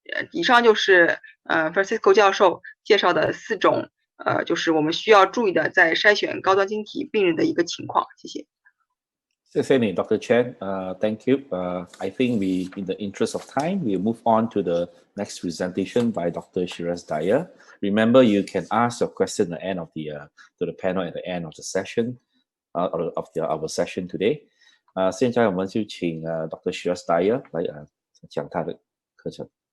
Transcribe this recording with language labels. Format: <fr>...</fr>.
<zh>以上就是Francesco 教授介绍的4种就是我们需要注意的在筛选高端晶体病人的一个情况。谢谢。谢谢你 Dr. Chen.</zh> <en>Thank you. I think in the interest of time, we move on to the next presentation by Dr.Sheraz Daya. Remember, you can ask your question at the end of to the panel at the end of the session, of our session today.</en> <zh>现在我们就请Dr.Sheraz Daya 来讲他的课程。</zh>